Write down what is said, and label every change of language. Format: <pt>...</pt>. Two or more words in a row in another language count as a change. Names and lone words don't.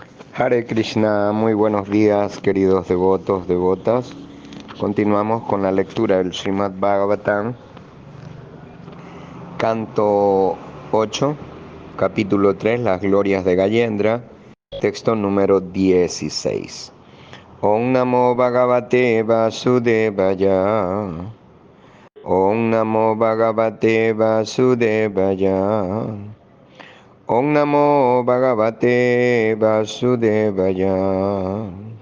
<es>Hare Krishna, muy buenos días queridos devotos, devotas. Continuamos con la lectura del Srimad Bhagavatam, canto 8, capítulo 3, las glorias de Gayendra, texto número 16.</es> <sa>Om Namo Bhagavate Vasudevaya. Om Namo Bhagavate Vasudevaya. Om Namo Bhagavate Vasudevaya.</sa>